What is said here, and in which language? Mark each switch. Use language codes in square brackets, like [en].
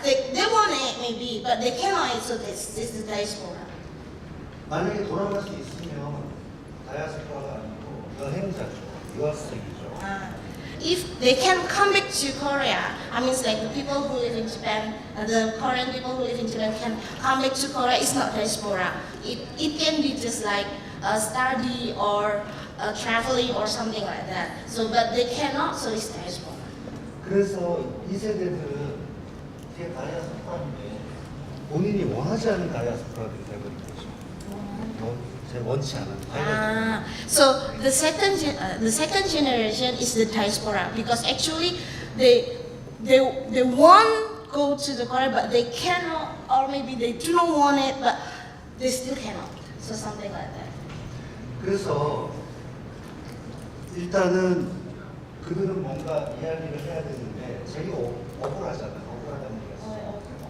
[en] They want it maybe, but they cannot. So this is diaspora. [ko] 만약에 돌아갈 수 있으면 다이아스포라가 아니고 여행자죠, 유학생이죠. [en] if they can come back to Korea, I mean, it's like the people who live in Japan, the Korean people who live in Japan can come back to Korea. It's not diaspora. It can be just like a study or traveling or something like that. So, but they cannot, so it's diaspora. [ko] 그래서 이 세대들은 제 다이아스포라인데 본인이 원하지 않은 다이아스포라들이 되버린 거죠. 제 원치 않은 다이아스포라. [en] So the second generation is the diaspora because actually they want go to the Korea but they cannot, or maybe they do not want it but they still cannot. So something like that. [ko] 그래서 일단은 그들은 뭔가 이야기를 해야 되는데 되게 억울하잖아요. 억울하다는 얘기가 있어요.